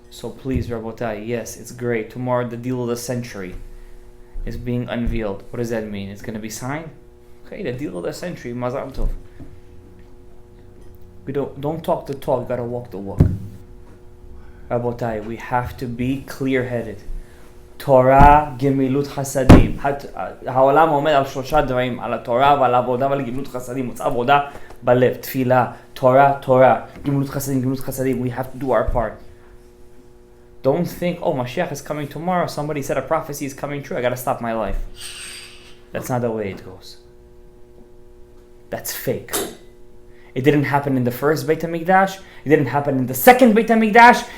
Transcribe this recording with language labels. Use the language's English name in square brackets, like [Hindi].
[English] So please, Rabotai, yes, it's great. Tomorrow the deal of the century is being unveiled. What does that mean? It's going to be signed? Okay, the deal of the century, Mazal Tov. We don't talk the talk, gotta walk the walk. Rabotai, we have to be clear-headed. Torah, Gemilut Chasadim. [Hebrew] העולם עומד על שלושה דברים, על התורה ועל העבודה ועל גמילות חסדים. מוצא עבודה בלב, תפילה, תורה, גמילות חסדים. [English] We have to do our part. Don't think, oh, Mashiach is coming tomorrow. Somebody said a prophecy is coming true. I gotta stop my life. That's not the way it goes. That's fake. It didn't happen in the first Beit HaMikdash. It didn't happen in the second Beit HaMikdash.